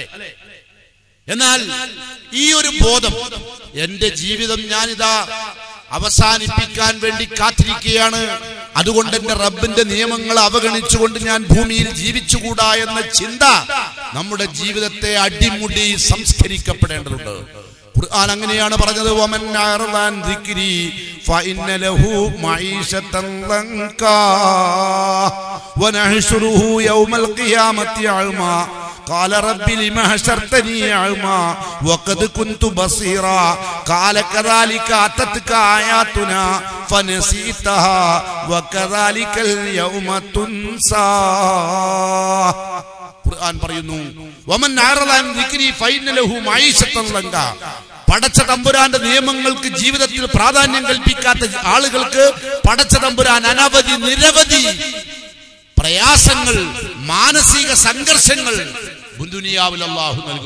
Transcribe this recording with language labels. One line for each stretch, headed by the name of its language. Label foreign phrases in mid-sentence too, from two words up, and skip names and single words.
Malayalam: എന്നാൽ ഈ ഒരു ബോധം, എന്റെ ജീവിതം ഞാനിതാ അവസാനിപ്പിക്കാൻ വേണ്ടി കാത്തിരിക്കുകയാണ്, അതുകൊണ്ട് എന്റെ റബ്ബിന്റെ നിയമങ്ങൾ അവഗണിച്ചുകൊണ്ട് ഞാൻ ഭൂമിയിൽ ജീവിച്ചുകൂടാ എന്ന ചിന്ത നമ്മുടെ ജീവിതത്തെ അടിമുടി സംസ്കരിക്കപ്പെടേണ്ടതുണ്ട്. ഖുർആൻ അങ്ങനെയാണ് പറഞ്ഞത്,
Arabic: ومن أعرض عن ذكري فإن له معيشة ضنكا ونحشره يوم القيامة أعمى قال رب لما حشرتني أعمى وقد كنت بصيرا قال كذلك أتتك آياتنا فنسيتها وكذلك اليوم تنسى.
Malayalam: ഖുർആൻ പറയുന്നു,
Arabic: ومن أعرض عن ذكري فإن له معيشة ضنكا.
Malayalam: പടച്ച തമ്പുരാന്റെ നിയമങ്ങൾക്ക് ജീവിതത്തിൽ പ്രാധാന്യം കൽപ്പിക്കാത്ത ആളുകൾക്ക് പടച്ച തമ്പുരാൻ അനവധി നിരവധി പ്രയാസങ്ങൾ, മാനസിക സംഘർഷങ്ങൾ ദുനിയാവിൽ അല്ലാഹു നൽകും.